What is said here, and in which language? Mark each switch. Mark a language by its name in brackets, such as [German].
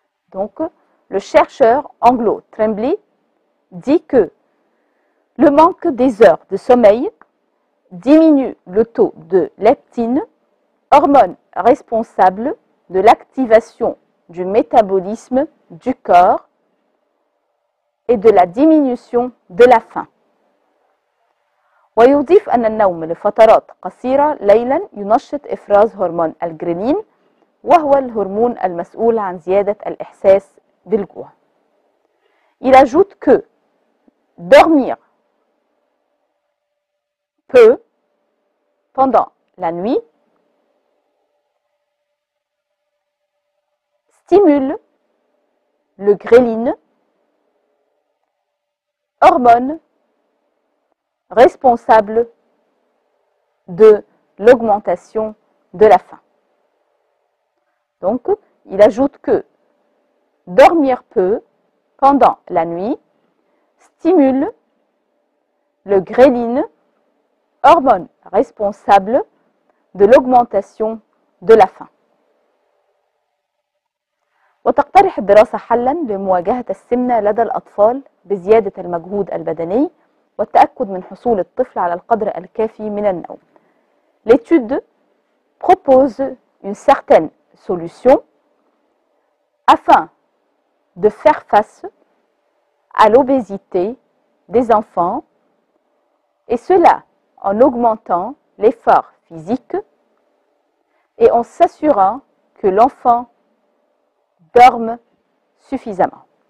[French] Donc, le chercheur Anglo Tremblay dit que le manque des heures de sommeil diminue le taux de leptine, hormone responsable de l'activation du métabolisme du corps et de la diminution de la faim. [Arabic] ويضيف أن النوم لفترات قصيرة ليلا ينشط إفراز هرمون الجريلين وهو الهرمون المسؤول عن زيادة الإحساس بالجوع. [French] Il ajoute que dormir peu pendant la nuit stimule le ghrelin, hormone responsable de l'augmentation de la faim. Donc, il ajoute que dormir peu pendant la nuit stimule le ghrelin, hormone responsable de l'augmentation de la faim. [Arabic] وتقترح الدراسة حلاً لمواجهة السمنة لدى الأطفال بزيادة المجهود البدني والتأكد من حصول الطفل على القدر الكافي من النوم. [French] L'étude propose une certaine solution afin de faire face à l'obésité des enfants, et cela en augmentant l'effort physique et en s'assurant que l'enfant dorme suffisamment.